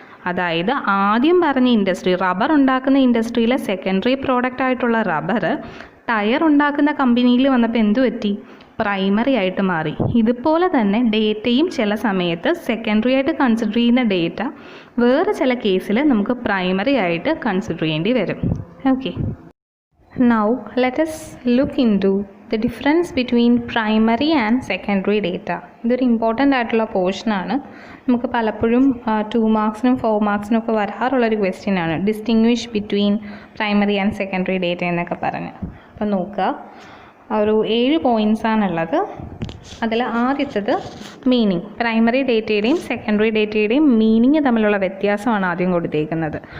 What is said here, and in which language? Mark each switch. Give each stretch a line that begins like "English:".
Malayalam: അതായത് ആദ്യം പറഞ്ഞ ഇൻഡസ്ട്രി, റബ്ബർ ഉണ്ടാക്കുന്ന ഇൻഡസ്ട്രിയിലെ സെക്കൻഡറി പ്രോഡക്റ്റ് ആയിട്ടുള്ള റബ്ബർ ടയർ ഉണ്ടാക്കുന്ന കമ്പനിയിൽ വന്നപ്പോൾ എന്തു പറ്റി? പ്രൈമറി ആയിട്ട് മാറി. ഇതുപോലെ തന്നെ ഡേറ്റയും ചില സമയത്ത് സെക്കൻഡറി ആയിട്ട് കൺസിഡർ ചെയ്യുന്ന ഡേറ്റ വേറെ ചില കേസിൽ നമുക്ക് പ്രൈമറി ആയിട്ട് കൺസിഡർ ചെയ്യേണ്ടി വരും.
English: Okay, now let us look into the difference between primary and secondary data.
Malayalam: ഇതൊരു ഇമ്പോർട്ടൻ്റ് ആയിട്ടുള്ള പോർഷനാണ്. നമുക്ക് പലപ്പോഴും 2 മാർക്സിനും 4 മാർക്സിനും ഒക്കെ വരാറുള്ളൊരു ക്വസ്റ്റ്യൻ ആണ്,
English: distinguish between primary and secondary data
Malayalam: എന്നൊക്കെ പറഞ്ഞ്. അപ്പോൾ നോക്കുക, ഒരു 7 പോയിൻറ്റ്സാണുള്ളത്. അതിൽ ആദ്യത്തത് മീനിങ്. പ്രൈമറി ഡേറ്റയുടെയും സെക്കൻഡറി ഡേറ്റയുടെയും മീനിങ് തമ്മിലുള്ള വ്യത്യാസമാണ് ആദ്യം കൊടുത്തേക്കുന്നത്.